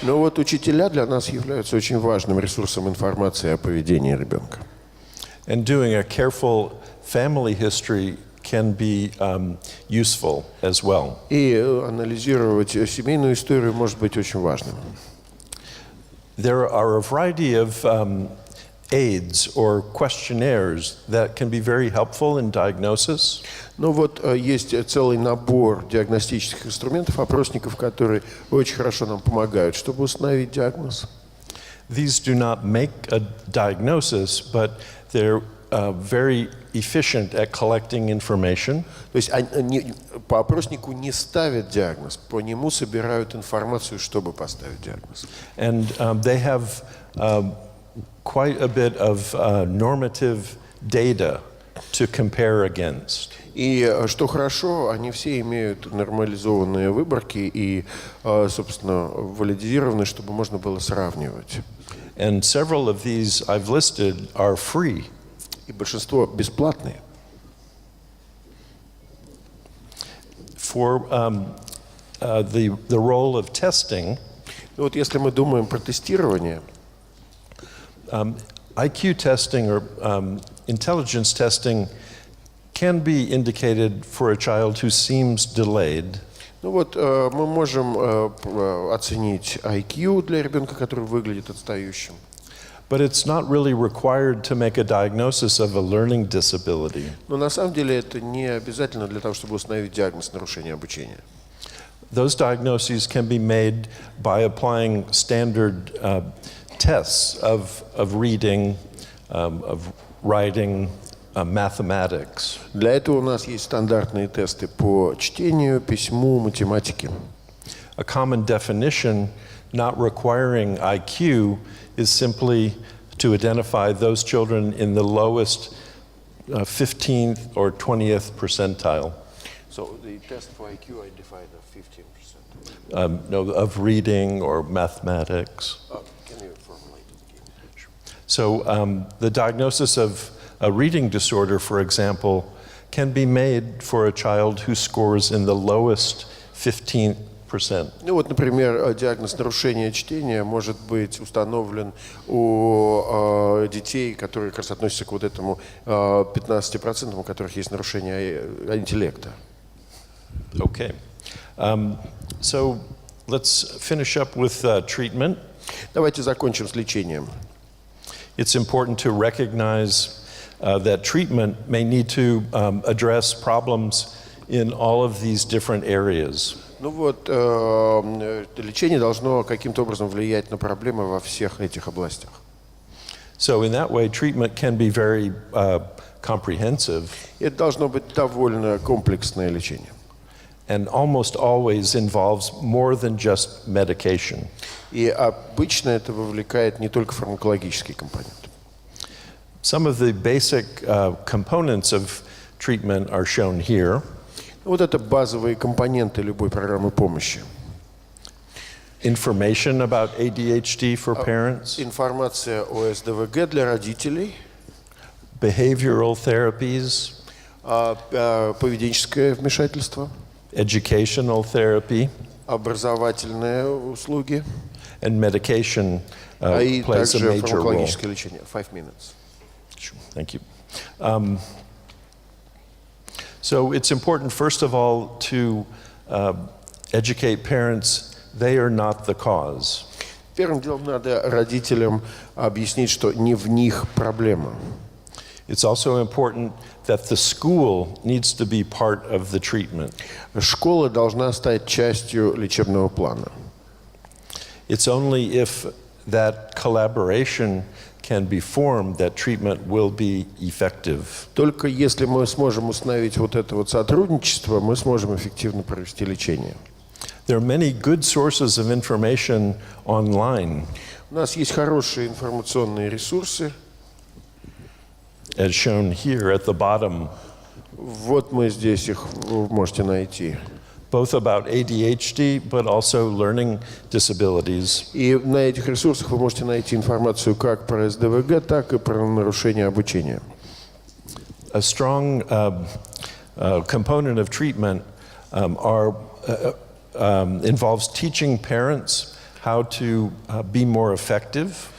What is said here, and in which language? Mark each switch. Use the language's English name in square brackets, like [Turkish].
[Russian] Но вот учителя для нас являются очень важным ресурсом информации о поведении ребенка. [English] And doing a careful family history can be useful as well. [Russian] И анализировать семейную историю может быть очень важным. [English] There are a variety of aids or questionnaires that can be very helpful in diagnosis. [Russian] Ну вот есть целый набор диагностических инструментов, опросников, которые очень хорошо нам помогают, чтобы установить диагноз. [English] These do not make a diagnosis, but they're very efficient at collecting information. [Russian] То есть они по опроснику не ставят диагноз, по нему собирают информацию, чтобы поставить диагноз. [English] And they have quite a bit of normative data to compare against. [Russian] И что хорошо, они все имеют нормализованные выборки и, собственно, валидизированы, чтобы можно было сравнивать. [English] And several of these I've listed are free. [Russian] И большинство бесплатные. [English] For the role of testing, [Russian] Вот если мы думаем про тестирование, [English] IQ testing or intelligence testing can be indicated for a child who seems delayed. [Russian] ну вот мы можем оценить IQ для ребенка, который выглядит отстающим. [English] But it's not really required to make a diagnosis of a learning disability. [Russian] Но на самом деле это не обязательно для того, чтобы установить диагноз нарушения обучения. [English] Those diagnoses can be made by applying standard tests of reading, of writing, mathematics. [Russian] Для этого у нас есть стандартные тесты по чтению, письму, математике. [English] A common definition not requiring IQ is simply to identify those children in the lowest 15th or 20th percentile. So the test for IQ I define as 15%. No, of reading or mathematics. Can you formulate it again? So the diagnosis of a reading disorder, for example, can be made for a child who scores in the lowest 15%. [Russian] Ну вот, например, диагноз нарушения чтения может быть установлен у детей, которые как раз относятся к вот этому 15%, у которых есть нарушение интеллекта. [English] Okay. So let's finish up with treatment. [Russian] Давайте закончим с лечением. [English] It's important to recognize that treatment may need to address problems in all of these different areas. [Russian] Ну вот, лечение должно каким-то образом влиять на проблемы во всех этих областях. [English] So in that way, treatment can be very comprehensive. [Russian] Это должно быть довольно комплексное лечение. [English] And almost always involves more than just medication. [Russian] И обычно это вовлекает не только фармакологический компонент. [English] Some of the basic components of treatment are shown here. [Russian] Вот это базовые компоненты любой программы помощи. [English] Information about ADHD for parents. [Russian] Информация о СДВГ для родителей. [English] Behavioral therapies. [Russian] Поведенческое вмешательство. [English] Educational therapy. [Russian] Образовательные услуги. [English] And medication [Russian] И [English] plays a [Russian] также [English] major role. [Russian] фармакологическое лечение. [English] 5 minutes. Thank you. So it's important, first of all, to educate parents they are not the cause. [Russian] Первым делом надо родителям объяснить, что не в них проблема. [English] It's also important that the school needs to be part of the treatment. [Russian] Школа должна стать частью лечебного плана. [English] It's only if that collaboration can be formed that treatment will be effective. [Russian] Только если мы сможем установить вот это вот сотрудничество, мы сможем эффективно провести лечение. [English] There are many good sources of information online. [Russian] У нас есть хорошие информационные ресурсы. [English] As shown here at the bottom, [Russian] Вот мы здесь их можете найти. [English] both about ADHD, but also learning disabilities. [Russian] И на этих ресурсах вы можете найти информацию как про СДВГ, так и про нарушение обучения. [English] A strong component of treatment involves teaching parents how to be more effective.